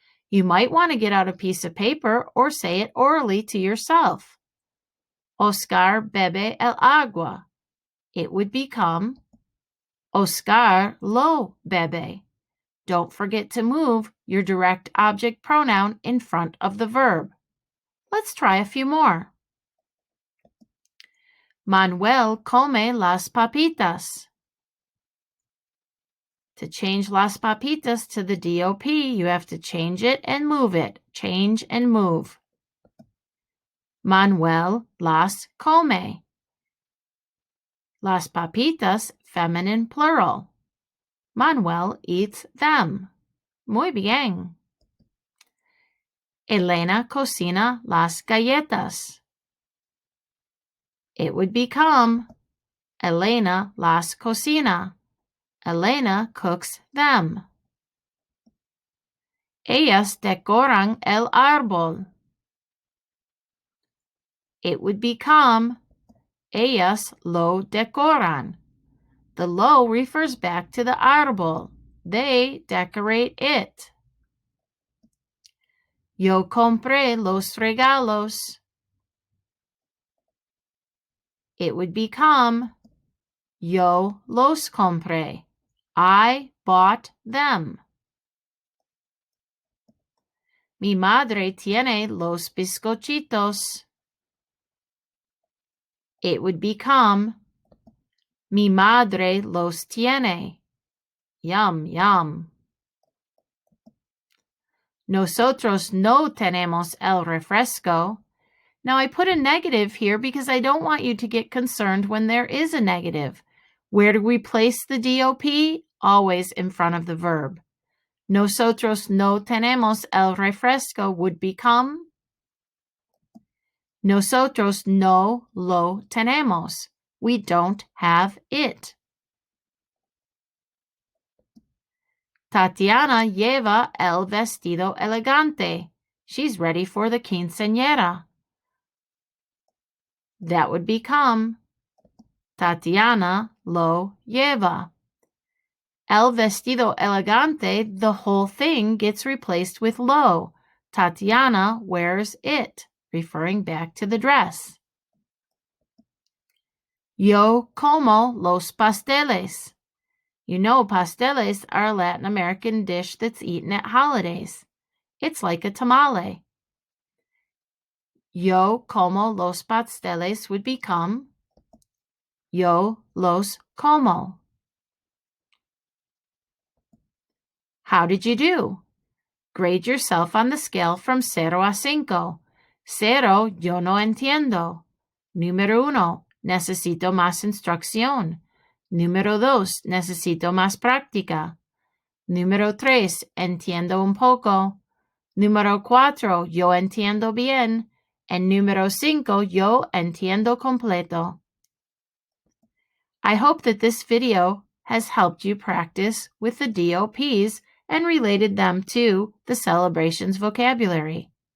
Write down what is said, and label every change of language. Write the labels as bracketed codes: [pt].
[en] You might want to get out a piece of paper or say it orally to yourself. [es] Oscar bebe el agua. [en] It would become [es] Oscar lo bebe. [en] Don't forget to move your direct object pronoun in front of the verb. Let's try a few more. [es] Manuel come las papitas. [en] To change las papitas to the DOP, you have to change it and move it. Change and move. [es] Manuel las come. [en] Las papitas, feminine plural. Manuel eats them. [es] Muy bien. Elena cocina las galletas. [en] It would become [es] Elena las cocina. [en] Elena cooks them. [es] Ellas decoran el árbol. [en] It would become [es] ellas lo decoran. [en] The lo refers back to the árbol. They decorate it. [es] Yo compré los regalos. [en] It would become [es] yo los compré. [en] I bought them. [es] Mi madre tiene los bizcochitos. [en] It would become [es] mi madre los tiene. [en] Yum, yum. [es] Nosotros no tenemos el refresco. [en] Now I put a negative here because I don't want you to get concerned when there is a negative. Where do we place the DOP? Always in front of the verb. [es] Nosotros no tenemos el refresco [en] would become [es] Nosotros no lo tenemos. [en] We don't have it. [es] Tatiana lleva el vestido elegante. [en] She's ready for the quinceañera. That would become [es] Tatiana lo lleva. El vestido elegante, [en] the whole thing gets replaced with lo. Tatiana wears it, referring back to the dress. [es] Yo como los pasteles. [en] You know pasteles are a Latin American dish that's eaten at holidays. It's like a tamale. [es] Yo como los pasteles [en] would become [es] yo los como. [en] How did you do? Grade yourself on the scale from 0 a 5. [es] 0, yo no entiendo. Número 1, necesito más instrucción. Número 2, necesito más práctica. Número 3, entiendo un poco. Número 4, yo entiendo bien. And número 5, yo entiendo completo. [en] I hope that this video has helped you practice with the DOPs and related them to the celebrations vocabulary.